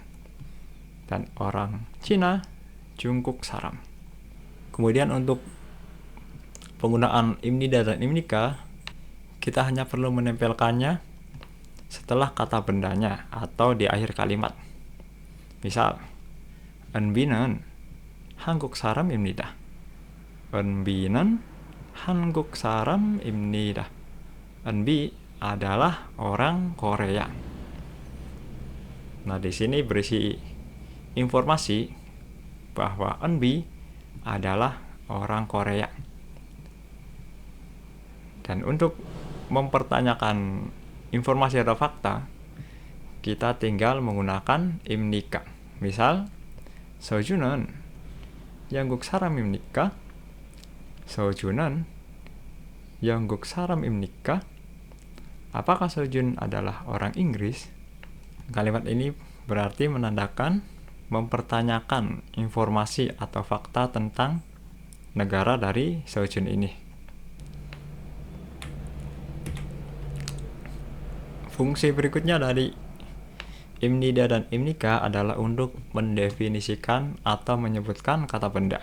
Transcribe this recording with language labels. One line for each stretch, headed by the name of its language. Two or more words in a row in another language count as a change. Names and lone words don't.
Indonesian: Dan orang Cina
Korean: 중국 사람.
Indonesian: Kemudian untuk penggunaan imnida dan imnika, kita hanya perlu menempelkannya setelah kata bendanya atau di akhir kalimat. Misal,
Korean: 은비는 한국 사람입니다. 은비는 한국 사람입니다.
Indonesian: Enbi adalah orang Korea. Nah, di sini berisi informasi bahwa Enbi adalah orang Korea. Dan untuk mempertanyakan informasi atau fakta, kita tinggal menggunakan imnika. Misal,
Korean: 서준은 영국 사람입니까? 서준은 영국 사람입니까?
Indonesian: Apakah Sojun adalah orang Inggris? Kalimat ini berarti menandakan mempertanyakan informasi atau fakta tentang negara dari Sojun ini. Fungsi berikutnya dari imnida dan imnika adalah untuk mendefinisikan atau menyebutkan kata benda.